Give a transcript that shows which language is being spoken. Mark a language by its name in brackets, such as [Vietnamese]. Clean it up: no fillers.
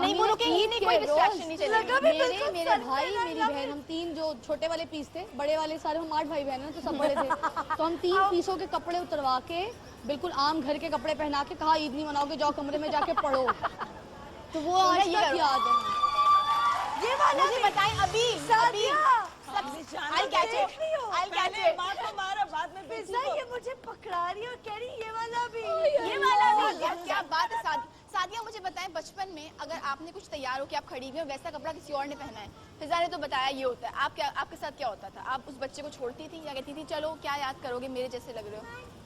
[Hindi] नहीं वो रुके ही नहीं कोई डिस्ट्रैक्शन नहीं चलेगी मेरे भाई मेरी बहन हम 3 जो छोटे वाले पीस थे बड़े वाले सारे हम 8 भाई बहन हैं तो सब बड़े थे तो हम 3 पीसों के कपड़े उतरवा के बिल्कुल आम घर के कपड़े पहना के कहा ईद नहीं मनाओगे जाओ कमरे में जाके पढ़ो तो वो आज ये तक याद है ये वाला मुझे बताएं अभी Sadia [English] I'll catch it. I'll catch it. [Hindi] माँ को मारा बाद में फिजा ये मुझे पकड़ा रही है और कह रही ये वाला भी ये वाला भी क्या बात है। सादिया मुझे बताएं, बचपन में अगर आपने कुछ तैयार हो कि आप खड़ी हुई हो, वैसा कपड़ा किसी और ने पहना है, फिजा ने तो बताया ये होता है, आपके साथ क्या होता था? आप उस बच्चे को छोड़ती थी या कहती थी चलो क्या याद करोगे, मेरे जैसे लग रहे हो?